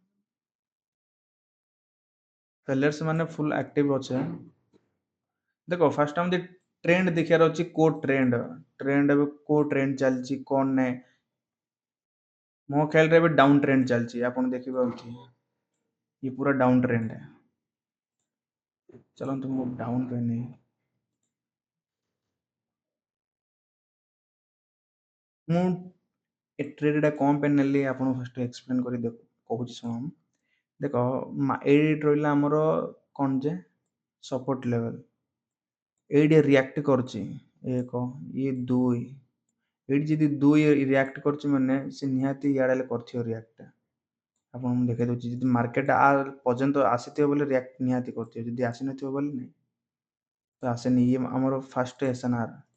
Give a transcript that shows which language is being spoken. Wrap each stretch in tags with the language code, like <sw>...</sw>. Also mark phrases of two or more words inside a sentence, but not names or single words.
<or>ଫେଲର୍ସ ମାନେ</or> <en>full active</en> <or>ଅଛେ ଦେଖ ଫାଷ୍ଟ ଆମେ ଟ୍ରେଣ୍ଡ ଦେଖିବାର ଅଛି କୋଉ ଟ୍ରେଣ୍ଡ ଏବେ କୋଉ ଟ୍ରେଣ୍ଡ ଚାଲିଛି କଣ ନାହିଁ ମୋ ଖ୍ୟାଲରେ ଏବେ</or> <en>down trend</en> <or>ଚାଲିଛି ଆପଣ ଦେଖିପାରୁଥିବେ</or> <hi>ये पूरा डाउन ट्रेंड है चलो</hi> <or>ମୁଁ</or> <hi>डाउन पे नहीं</hi> <or>ମୁଁ ଏ ଟ୍ରେଡଟା କଣ ପାଇଁ ନେଲି ଆପଣଙ୍କୁ</or> <en>fast explain</en> <or>କରି କହୁଛି ଶୁଣ ଦେଖ ଏଇଠି ରହିଲା ଆମର କଣ ଯେ</or> <en>support level</en> <or>ଏଇଠି ରିଆକ୍ଟ କରୁଛି 1 ଇଏ 2 ଏଇଠି ଯଦି 2 ରିଆକ୍ଟ କରୁଛି ମାନେ ସେ ନିହାତି ଇଆଡେ ହେଲେ କରିଥିବ ରିଆକ୍ଟ ଆପଣ ମୁଁ ଦେଖେଇ ଦଉଛି ଯଦି ମାର୍କେଟ ପର୍ଯ୍ୟନ୍ତ ଆସିଥିବ ବୋଲେ ରିଆକ୍ଟ ନିହାତି କରୁଥିବ ଯଦି ଆସିନଥିବ ବୋଲେ ନାହିଁ ତ ଆସେନି ଇଏ ଆମର</or> <en>fast SNR</en>